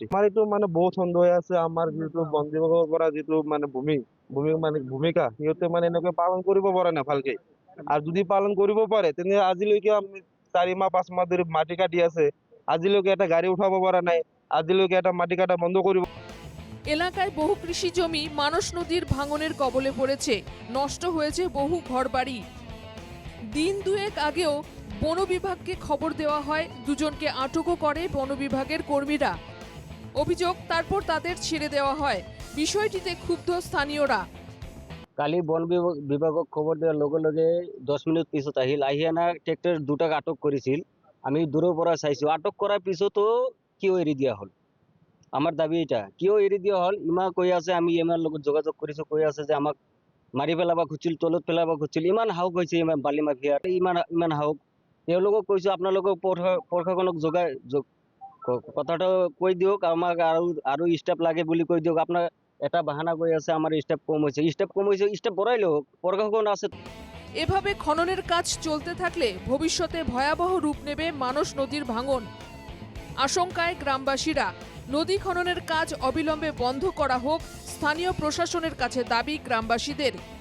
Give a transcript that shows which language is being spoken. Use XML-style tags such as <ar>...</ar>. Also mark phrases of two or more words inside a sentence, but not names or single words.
<as>আমাৰ এইটো মানে বহুত সন্দেহ হৈ আছে, আমাৰ যিটো বন বিভাগৰ পৰা যিটো মানে ভূমিকা সিহঁতে মানে এনেকৈ পালন কৰিব পৰা নাই ভালকে। আৰু যদি পালন কৰিব পাৰে তেনে আজিলৈকে আমি 4 মাহ 5 মাহ ধৰি মাটি কাটি আছে, আজিলৈকে এটা গাড়ী উঠাব পৰা নাই, আজিলৈকে এটা মাটি কাটা বন্ধ কৰিব।</as> <bn>এলাকায় বহু কৃষি জমি মানস নদীর ভাঙনের কবলে পড়েছে, নষ্ট হয়েছে বহু ঘরবাড়ি। দিন দুয়েক আগেও বন বিভাগকে খবর দেওয়া হয়, দুজনকে আটকও করে বন বিভাগের কর্মীরা। অভিযোগ তারপর তাদের ছেড়ে দেওয়া হয়। বিষয়টিতে ক্ষুব্ধ স্থানীয়রা।</bn> <as>কালি বন বিভাগক খবৰ দিয়াৰ লগে লগে 10 মিনিট পিছত আহি ট্ৰেক্টৰ দুটাক আটক কৰিছিল। আমি দূৰৰ পৰা চাইছোঁ, আটক কৰাৰ পিছতো কিয় এৰি দিয়া হ'ল? আমাৰ দাবী এটা, কিয় এৰি দিয়া হ'ল? ইমান কৈ আছে, আমি ইমান লগত যোগাযোগ কৰিছোঁ, কৈ আছে যে আমাক মাৰি পেলাব খুজিছিল, তলত পেলাব খুজিছিল। ইমান সাহস হৈছে ইমান বালি মাফিয়াৰ, ইমান সাহস। তেওঁলোকক কৈছোঁ আপোনালোকক প্ৰশাসনক কথাটো কৈ দিয়ক, আমাক আৰু ষ্টাফ লাগে বুলি কৈ দিয়ক। আপোনাৰ এটা বাহানা কৈ আছে</as> <bn>আমার স্টাফ কম হয়েছে,</bn> <as>স্টাফ বড়াই লোক প্রশাসন আছে।</as> <bn>এভাবে খননের কাজ চলতে থাকলে ভবিষ্যতে ভয়াবহ রূপ নেবে মানস নদীর ভাঙন। আশঙ্কায় গ্রামবাসীরা। নদী খননের কাজ অবিলম্বে বন্ধ করা হোক, স্থানীয় প্রশাসনের কাছে দাবি গ্রামবাসীদের।</bn>